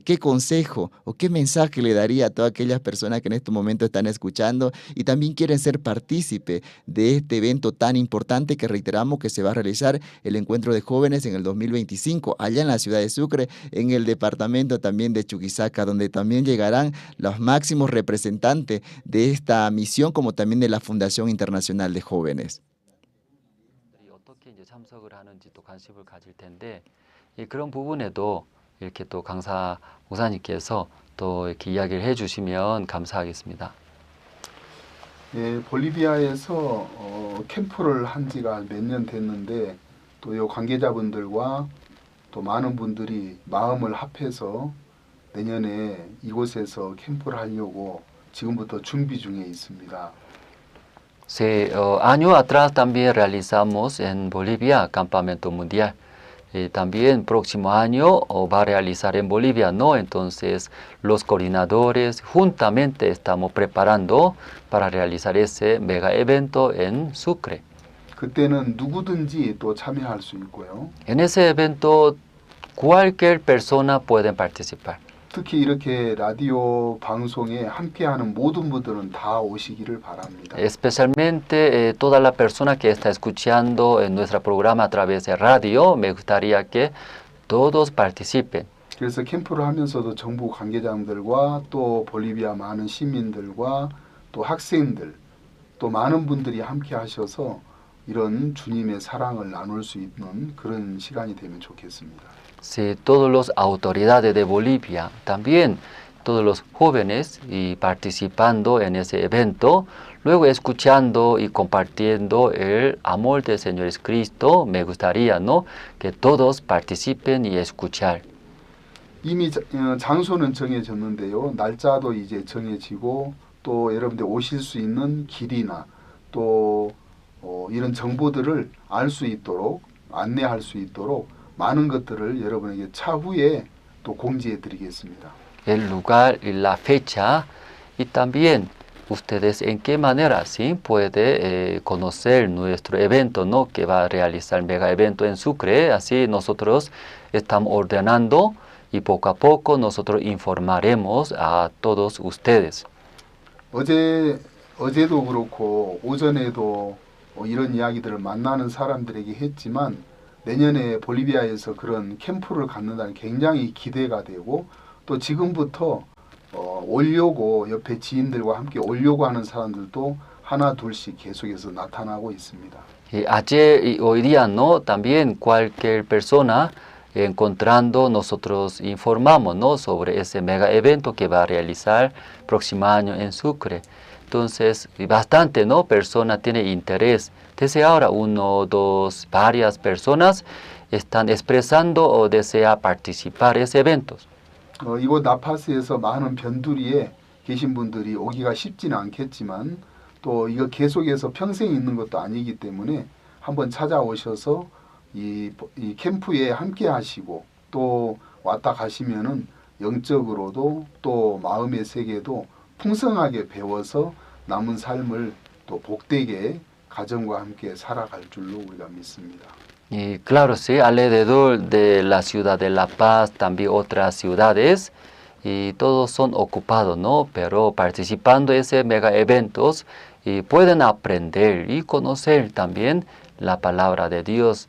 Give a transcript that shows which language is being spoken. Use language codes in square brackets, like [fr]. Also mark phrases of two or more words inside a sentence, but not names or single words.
[es] ¿Qué consejo o qué mensaje le daría a todas aquellas personas que en este momento están escuchando y también quieren ser partícipe de este evento tan importante que reiteramos que se va a realizar el encuentro de jóvenes en el 2025, allá en la ciudad de Sucre, en el departamento también de Chuquisaca, donde también llegarán los máximos representantes de esta misión como también de la Fundación Internacional de Jóvenes? [ko] 어떻게 이제 참석을 하는지 또 관심을 가질 텐데 그런 부분에도 이렇게 또 강사 목사님께서 또 이렇게 이야기를 해주시면 감사하겠습니다. 볼리비아에서 캠프를 한 지가 몇 년 됐는데 또 이 관계자분들과 또 많은 분들이 마음을 합해서 내년에 이곳에서 캠프를 하려고 지금부터 준비 중에 있습니다. [es] Sí, año atrás también realizamos en Bolivia campamento mundial. También próximo año va a realizar en Bolivia, ¿no? Entonces los coordinadores juntamente estamos preparando para realizar ese mega evento en Sucre. [ko] 그때는 누구든지 또 참여할 수 있고요. [es] En ese evento cualquier persona puede participar. [ko] 특히 이렇게 라디오 방송에 함께하는 모든 분들은 다 오시기를 바랍니다. [es] Especialmente toda la persona que está escuchando en nuestro programa a través de radio, me gustaría que todos participen. [ko] 그래서 캠프를 하면서도 정부 관계자들과 또 볼리비아 많은 시민들과 또 학생들 또 많은 분들이 함께 하셔서 이런 주님의 사랑을 나눌 수 있는 그런 시간이 되면 좋겠습니다. [es] Sí, todas las autoridades de Bolivia, también todos los jóvenes y participando en ese evento, luego escuchando y compartiendo el amor del Señor Jesucristo, me gustaría, ¿no?, que todos participen y escuchar. [ko] 이미 장소는 정해졌는데요. 날짜도 이제 정해지고 또 여러분들 오실 수 있는 길이나 또 이런 정보들을 알 수 있도록 안내할 수 있도록 많은 것들을 여러분에게 차후에 또 공지해 드리겠습니다. [es] El lugar y la fecha y también ustedes en qué manera sí puede conocer nuestro evento, ¿no?, que va a realizar el mega evento en Sucre. Así nosotros estamos ordenando y poco a poco nosotros informaremos a todos ustedes. [ko] 어제도 그렇고 오전에도 이런 이야기들을 만나는 사람들에게 했지만 내년에 볼리비아에서 그런 캠프를 갖는다는 굉장히 기대가 되고 또 지금부터 오려고 옆에 지인들과 함께 오려고 하는 사람들도 하나 둘씩 계속해서 나타나고 있습니다. [es] Y ayer y hoy día, ¿no?, también cualquier persona encontrando, nosotros informamos, ¿no?, sobre ese mega evento que va a realizar próximo año en Sucre. Entonces, bastante, ¿no?, persona tiene interés. Desde ahora, uno, dos, varias personas están expresando o desea participar en ese eventos. [ko] 이곳 나파스에서 많은 변두리에 계신 분들이 오기가 쉽지는 않겠지만 또 이거 계속해서 평생 있는 것도 아니기 때문에 한번 찾아오셔서 이 캠프에 함께 하시고 또 왔다 가시면은 영적으로도 또 마음의 세계도 풍성하게 배워서 남은 삶을 또 복되게 가정과 함께 살아갈 줄로 우리가 믿습니다. [es] Y claro, sí, alrededor de la ciudad de La Paz, también otras ciudades, y todos son ocupados, ¿no? Pero participando en ese mega eventos, y pueden aprender y conocer también la palabra de Dios.